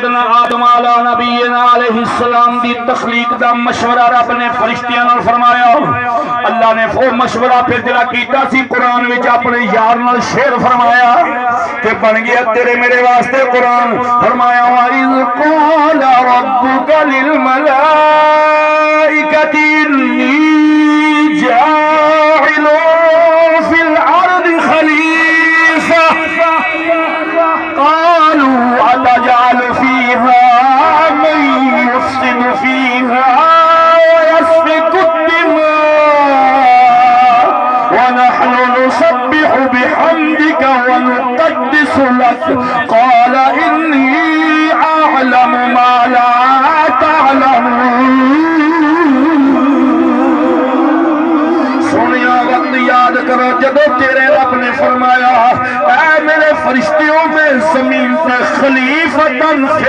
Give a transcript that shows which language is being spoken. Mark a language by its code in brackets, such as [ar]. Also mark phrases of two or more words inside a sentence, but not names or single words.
[pa] ਸੱਯਦਨਾ ਆਦਮ ਅਲਾ ਨਬੀਨਾ ਅਲੈਹਿੱਸਲਾਮ ਦੀ ਤਖ਼ਲੀਕ ਦਾ ਮਸ਼ਵਰਾ ਰੱਬ ਨੇ ਫ਼ਰਿਸ਼ਤਿਆਂ ਨਾਲ ਫ਼ਰਮਾਇਆ। ਅੱਲਾਹ ਨੇ ਉਹ ਮਸ਼ਵਰਾ ਫਿਰ ਜ਼ਰਾ ਕੀਤਾ ਸੀ ਕੁਰਾਨ ਵਿਚ ਆਪਣੇ ਯਾਰ ਨਾਲ ਸ਼ੇਰ ਫ਼ਰਮਾਇਆ ਕਿ ਬਣ ਗਿਆ ਤੇਰੇ ਮੇਰੇ ਵਾਸਤੇ ਕੁਰਾਨ। [ar] फरमाया وإذ قال ربك للملائكة إني جاعل في الأرض خليفة قالوا أتجعل فيها من يفسد فيها ويسفك الدماء ونحن نسبح بحمدك ونقدس لك قال إني أعلم ما لا تعلمون. [pa] ਸੋਨਿਆ ਵਕ਼ਤ ਯਾਦ ਕਰੋ ਜਦੋਂ ਤੇਰੇ ਰੱਬ ਨੇ ਫ਼ਰਮਾਇਆ ਐ ਮੇਰੇ ਫ਼ਰਿਸ਼ਤਿਓ ਮੈਂ ਜ਼ਮੀਨ ਪੇ ਖ਼ਲੀਫ਼ਤਨ